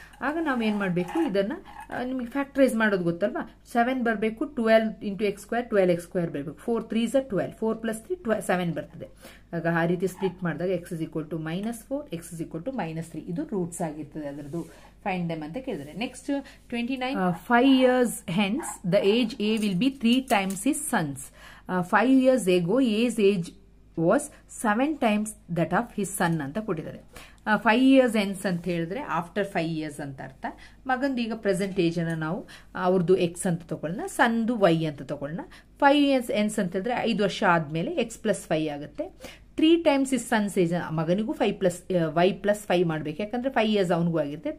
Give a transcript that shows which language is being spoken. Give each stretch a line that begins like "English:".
Kannada: ಆಗ ನಾವು ಏನು ಮಾಡಬೇಕು, ಇದನ್ನ ನಿಮಗೆ ಫ್ಯಾಕ್ಟರೈಸ್ ಮಾಡೋದು ಗೊತ್ತಲ್ವಾ, 7 ಬರಬೇಕು, 12 ಇಂಟು x², 12x² ಬರಬೇಕು, 4 3s 12, 4 ಪ್ಲಸ್ 3 7 ಬರ್ತದೆ. ಆಗ ಆ ರೀತಿ ಸ್ಪ್ಲಿಟ್ ಮಾಡಿದಾಗ x is equal to -4, x is equal to -3 ಇದು ರೂಟ್ಸ್ ಆಗಿರ್ತದೆ ಅದರದ್ದು. ಫೈಂಡ್ ದೆಮ್ ಅಂತ ಕೇಳಿದರೆ.
English: Next 29, 5 years hence the age A will be 3 times his son's. 5 years ago A's age was 7 times that of his son
Kannada: ಅಂತ ಕೊಟ್ಟಿದ್ದಾರೆ.
English: 5 years hence
Kannada: ಅಂತ ಹೇಳಿದ್ರೆ after 5 years ಅಂತ ಅರ್ಥ. ಮಗಂದು ಈಗ ಪ್ರೆಸೆಂಟ್ ಏಜ್ ಅನ್ನ ನಾವು ಅವ್ರದ್ದು x ಅಂತ ತಗೊಳ್ಳೋಣ, ಸನ್ದು y ಅಂತ ತಗೊಳ್ಳೋಣ.
English: 5 years hence
Kannada: ಅಂತ ಹೇಳಿದ್ರೆ 5 ವರ್ಷ ಆದ್ಮೇಲೆ x ಪ್ಲಸ್ 5 ಆಗುತ್ತೆ.
English: 3 times his son's age,
Kannada: ಮಗನಿಗೂ 5 plus y plus 5 ಮಾಡಬೇಕು, ಯಾಕಂದ್ರೆ 5 years ಅವನಿಗೂ ಆಗಿರುತ್ತೆ.